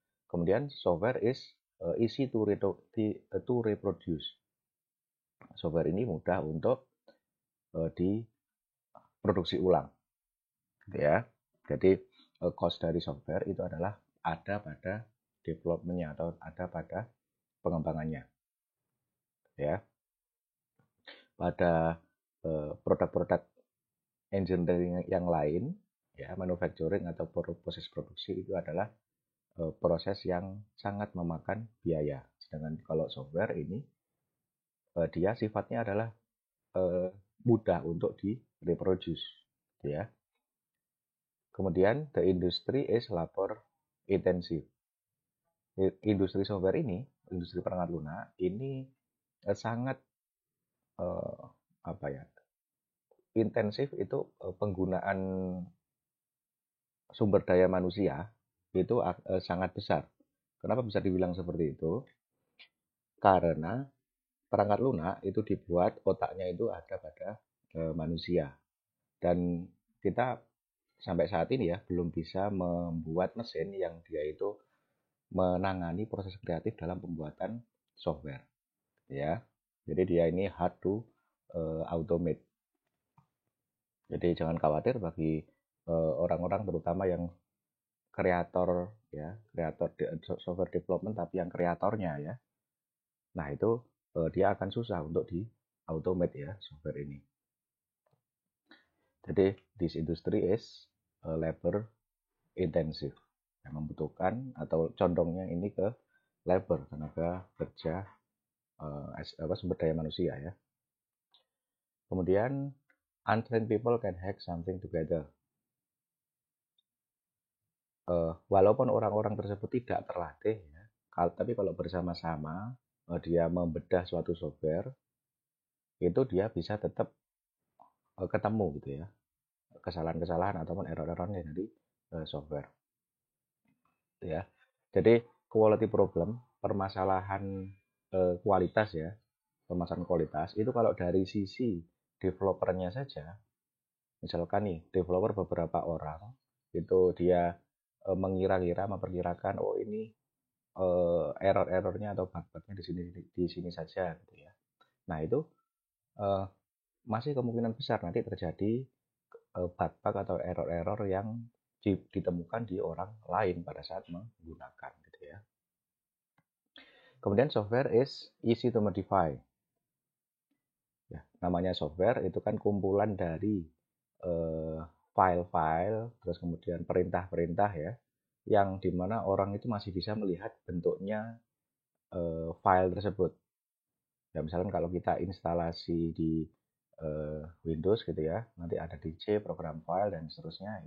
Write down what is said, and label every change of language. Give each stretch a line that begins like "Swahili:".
Indonesian: Kemudian
English: software is easy to reproduce.
Indonesian: Software ini mudah untuk diproduksi ulang, gitu ya. Jadi cost dari software itu adalah ada pada development-nya atau ada pada pengembangannya, ya. Pada produk-produk engineering yang lain, ya, manufacturing atau proses produksi itu adalah proses yang sangat memakan biaya. Sedangkan kalau software ini dia sifatnya adalah mudah untuk di-reproduce, ya. Kemudian
English: the industry is labor intensive.
Indonesian: Industri software ini, industri perangkat lunak ini sangat apa ya? Intensif itu penggunaan sumber daya manusia itu sangat besar. Kenapa bisa dibilang seperti itu? Karena perangkat lunak itu dibuat otaknya itu ada pada manusia. Dan kita sampai saat ini ya belum bisa membuat mesin yang dia itu menangani proses kreatif dalam pembuatan software ya. Jadi dia ini
English: hard to automate.
Indonesian: Jadi jangan khawatir bagi orang-orang terutama yang kreator ya, kreator software development tapi yang kreatornya ya. Nah, itu dia akan susah untuk di automate ya software ini. Jadi
English: this industry is labor intensive.
Indonesian: Yang membutuhkan atau condongnya ini ke labor, tenaga kerja sumber daya manusia ya. Kemudian
English: untrained people can hack something together.
Indonesian: Walaupun orang-orang tersebut tidak terlatih ya, tapi kalau bersama-sama dia membedah suatu software, itu dia bisa tetap ketemu gitu ya, kesalahan-kesalahan ataupun error-errornya dari software. Ya, jadi
English: quality problem,
Indonesian: permasalahan kualitas ya, permasalahan kualitas itu kalau dari sisi developernya saja, misalkan nih developer beberapa orang itu dia mengira-kira, memperkirakan oh ini error-errornya atau bug-bugnya di sini saja gitu ya. Nah itu uh, masih kemungkinan besar nanti terjadi bug-bug atau error-error yang ditemukan di orang lain pada saat menggunakan gitu ya. Kemudian
English: software is easy to modify.
Indonesian: Ya, namanya software itu kan kumpulan dari file-file, terus kemudian perintah-perintah ya, yang dimana orang itu masih bisa melihat bentuknya file tersebut. Ya misalkan kalau kita instalasi di Windows gitu ya, nanti ada DC, program file dan seterusnya.